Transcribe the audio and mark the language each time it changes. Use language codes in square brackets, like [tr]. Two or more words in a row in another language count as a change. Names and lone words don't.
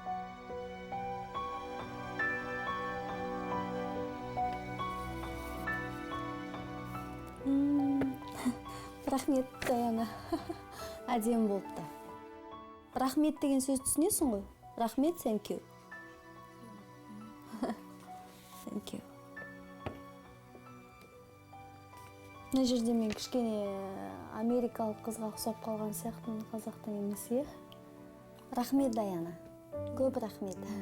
[kk] Рахмет, Даяна. Әдемі болыпты. Рахмет деген сөз түсінесің ғой? Рахмет, [en] thank you. Thank you. [kk] Мына жерде мен кішкене америкалық қызға ұқсап қалған сияқтымын, қазақтың емес, е? Рахмет, Даяна. Көп рахмет.